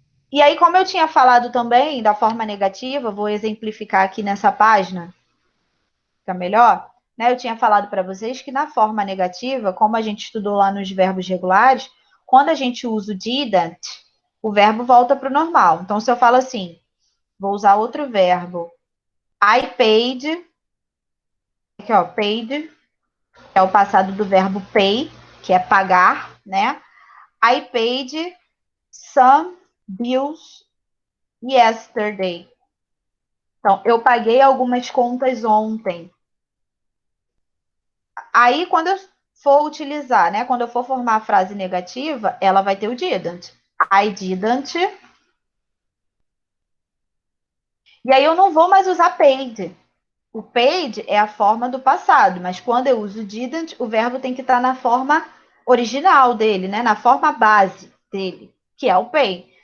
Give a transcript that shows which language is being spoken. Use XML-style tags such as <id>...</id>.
<pt>E aí, como eu tinha falado também da forma negativa, vou exemplificar aqui nessa página, fica melhor, né? Eu tinha falado para vocês que na forma negativa, como a gente estudou lá nos verbos regulares, quando a gente usa o didn't, o verbo volta para o normal. Então, se eu falo assim, vou usar outro verbo,</pt> <en>I paid,</en> <pt>aqui ó, paid, é o passado do verbo pay, que é pagar, né?</pt> <en>I paid some bills yesterday.</en> <pt>Então, eu paguei algumas contas ontem. Aí, quando eu for utilizar, né? Quando eu for formar a frase negativa, ela vai ter o didn't.</pt> <en>I didn't.</en> <pt>E aí eu não vou mais usar paid. O paid é a forma do passado, mas quando eu uso didn't, o verbo tem que estar na forma original dele, né? Na forma base dele, que é o pay.</pt>